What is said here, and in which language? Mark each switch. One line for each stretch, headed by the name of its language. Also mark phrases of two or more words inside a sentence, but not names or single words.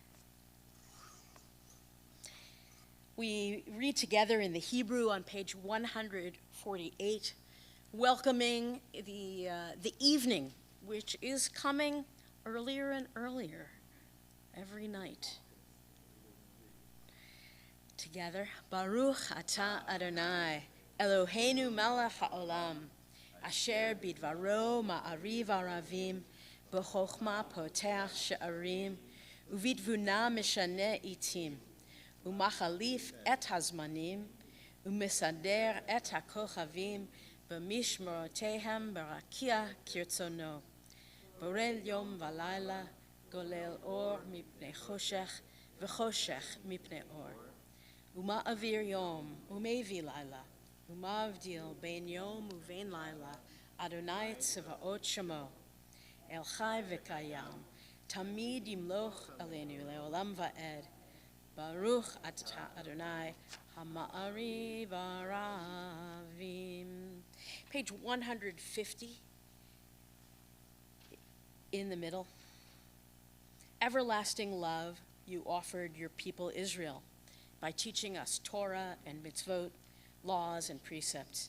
English: We read together in the Hebrew on page 148, welcoming the evening, which is coming earlier and earlier every night. Together,
Hebrew: ברוך אתה אדוני, אלוהינו מלך העולם, אשר בדברו מעריב ערבים, בחכמה פותח שערים, ובתבונה משנה עתים, ומחליף את הזמנים, ומסדר את הכוכבים, במשמרותיהם ברקיע כרצונו, בורא יום ולילה, גולל אור מפני חושך, וחושך מפני אור. ומעביר יום, ומביא לילה, ומבדיל בין יום ובין לילה, אדוני צבאות שמו, אל חי וקיים, תמיד ימלוך עלינו לעולם ועד, ברוך אתה אדוני המעריב ערבים.
English: Page 150, in the middle. Everlasting love you offered your people Israel, by teaching us Torah and mitzvot, laws and precepts.